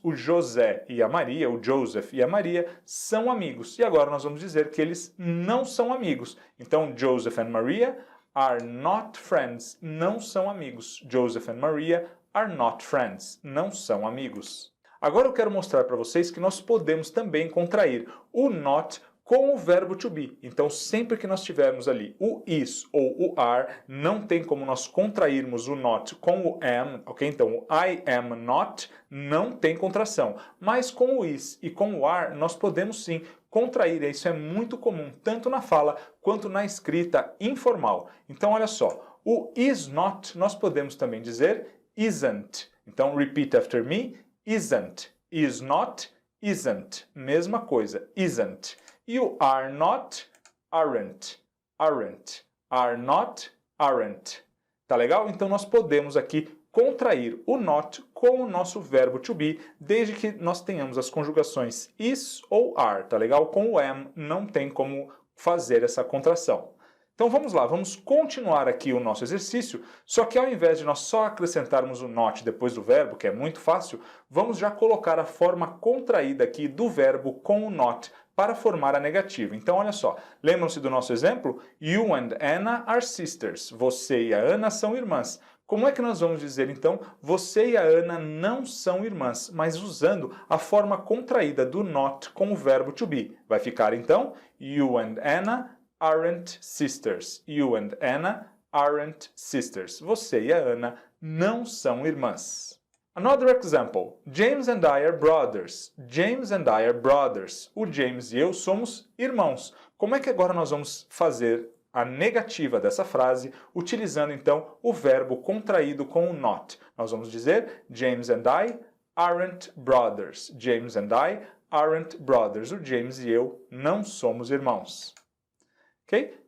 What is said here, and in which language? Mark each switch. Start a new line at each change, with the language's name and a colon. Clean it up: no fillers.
Portuguese: O José e a Maria, o Joseph e a Maria, são amigos. E agora nós vamos dizer que eles não são amigos.
English: Então, Joseph and Maria are not friends.
Portuguese: Não são amigos.
English: Joseph and Maria are not friends.
Portuguese: Não são amigos. Agora eu quero mostrar para vocês que nós podemos também contrair o not com o verbo to be. Então, sempre que nós tivermos ali o is ou o are, não tem como nós contrairmos o not com o am, ok? Então, o I am not não tem contração. Mas com o is e com o are, nós podemos sim Contrair, isso é muito comum, tanto na fala quanto na escrita informal. Então, olha só, o is not nós podemos também dizer isn't.
English: Então, repeat after me, isn't. Is not, isn't.
Portuguese: Mesma coisa,
English: isn't. E o are not, aren't. Aren't. Are not, aren't.
Portuguese: Tá legal? Então, nós podemos aqui contrair o not com o nosso verbo to be, desde que nós tenhamos as conjugações is ou are, tá legal? Com o am não tem como fazer essa contração. Então vamos lá, vamos continuar aqui o nosso exercício, só que ao invés de nós só acrescentarmos o not depois do verbo, que é muito fácil, vamos já colocar a forma contraída aqui do verbo com o not para formar a negativa. Então olha só, lembram-se do nosso exemplo?
English: You and Anna are sisters.
Portuguese: Você e a Ana são irmãs. Como é que nós vamos dizer, então, você e a Ana não são irmãs, mas usando a forma contraída do not com o verbo to be? Vai ficar, então,
English: you and Anna aren't sisters. You and Anna aren't sisters.
Portuguese: Você e a Ana não são irmãs.
English: Another example. James and I are brothers. James and I are brothers.
Portuguese: O James e eu somos irmãos. Como é que agora nós vamos fazer a negativa dessa frase, utilizando então o verbo contraído com o not? Nós vamos dizer
English: James and I aren't brothers. James and I aren't brothers.
Portuguese: O James e eu não somos irmãos. Ok?